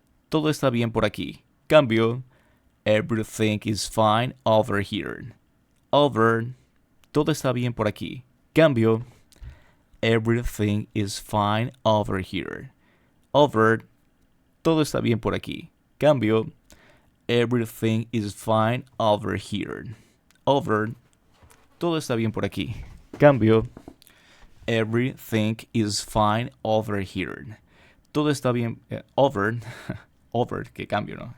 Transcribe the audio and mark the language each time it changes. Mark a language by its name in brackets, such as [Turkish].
[Spanish] Todo está bien por aquí. Cambio. [English] Everything is fine over here. Over. [Spanish] Todo está bien por aquí. Cambio. [English] Everything is fine over here. Over. [Spanish] todo está bien por aquí. Cambio, [English] everything is fine over here. [Spanish] Over, todo está bien por aquí. [English] Cambio, everything is fine over here. [Spanish] Todo está bien, over, over, que cambio, ¿no?